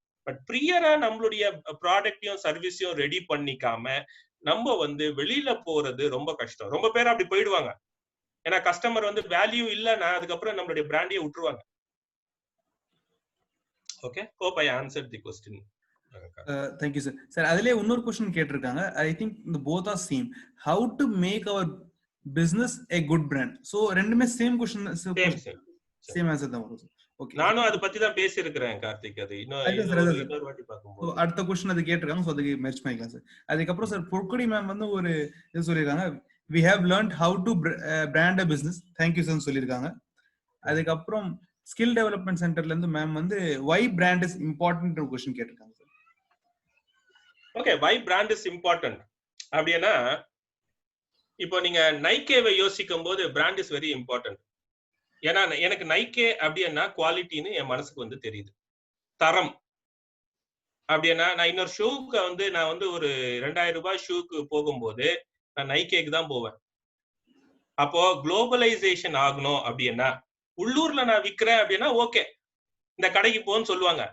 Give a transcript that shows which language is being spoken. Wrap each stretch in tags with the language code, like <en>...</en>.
<ta>But பிரியரா நம்மளுடைய ப்ராடக்டையும் சர்வீஸையும் ready பண்ணிக்காம நம்ம வந்து வெளியில போறது ரொம்ப கஷ்டம். ரொம்ப பேர் அப்படி போயிடுவாங்க. ஏன்னா கஸ்டமர் வந்து வேல்யூ இல்லைன்னா அதுக்கப்புறம் நம்மளுடைய பிராண்டியை விட்டுருவாங்க.</ta> <en>Okay, hope I answered the question. Thank you sir.</en> <ta>Sir, அதிலே இன்னொரு क्वेश्चन கேட்டிருக்காங்க.</ta> <en>I think the both are same. How to make our business a good brand?</en> <ta>So ரெண்டுமே சேம் क्वेश्चन, சேம் ஆன்சர் தான் வரும். ஓகே, நானும் அத பத்தி தான் பேசி இருக்கிறேன் கார்த்திக். அது இன்னொரு வாட்டி பாக்கும்போது அடுத்த क्वेश्चन அது கேட்டிருக்காங்க, சோ அதுக்கு மெர்ஜ் பண்ணிக்கலாம் சார். அதுக்கு அப்புறம் சார் பொற்கொடி மேம் வந்து ஒரு இது சொல்லிருக்காங்க,</ta> <en>we have learned how to brand a business. Thank you sir</en> <ta>சொல்லிருக்காங்க. அதுக்கு அப்புறம் ஸ்கில் டெவலப்மென்ட் சென்டர்ல இருந்து மேம் வந்து</ta> <en>why brand is important</en> <ta>ஒரு क्वेश्चन கேட்டிருக்காங்க sir. Okay,</ta> <en>why brand is important</en> <ta>அப்படினா இப்போ நீங்க நைக்கேவை யோசிக்கும் போது</ta> <en>brand is very important.</en> <ta>ஏன்னா எனக்கு நைக்கே அப்படின்னா குவாலிட்டின்னு என் மனசுக்கு வந்து தெரியுது, தரம். அப்படின்னா நான் இன்னொரு ஷூக்கு வந்து நான் வந்து ஒரு 2000 ரூபாய் ஷூக்கு போகும்போது நான் நைக்கேக்கு தான் போவேன். அப்போ குளோபலைசேஷன் ஆகணும் அப்படின்னா உள்ளூர்ல நான் விற்கிறேன் அப்படின்னா ஓகே இந்த கடைக்கு போன்னு சொல்லுவாங்க.</ta>